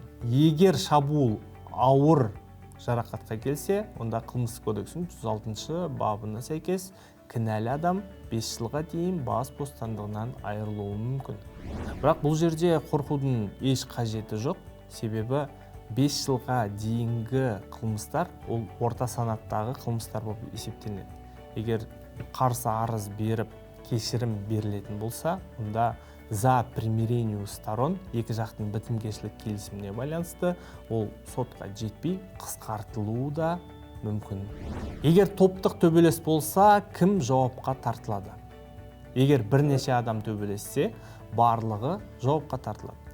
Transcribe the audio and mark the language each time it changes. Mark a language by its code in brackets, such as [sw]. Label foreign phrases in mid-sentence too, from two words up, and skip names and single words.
[kk] Егер шабуыл ауыр жарақатқа келсе, онда қылмыстық кодексінің 106 бабына сәйкес кінәлі адам 5 жылға дейін бас бостандығынан айырылуы мүмкін. Бірақ бұл жерде қорқудың еш қажеті жоқ, себебі 5 жылға дейінгі қылмыстар ол орта санаттағы қылмыстар болып есептелінеді. Егер қарсы арыз беріп кешірім берілетін болса, онда [ru] за примирению сторон, [kk] екі жақтың бітімгершілік келісіміне байланысты, ол сотқа жетпей қысқартылуы да мүмкін. Егер топтық төбелес болса, кім жауапқа тартылады? Егер бірнеше адам төбелессе, барлығы жауапқа тартылады.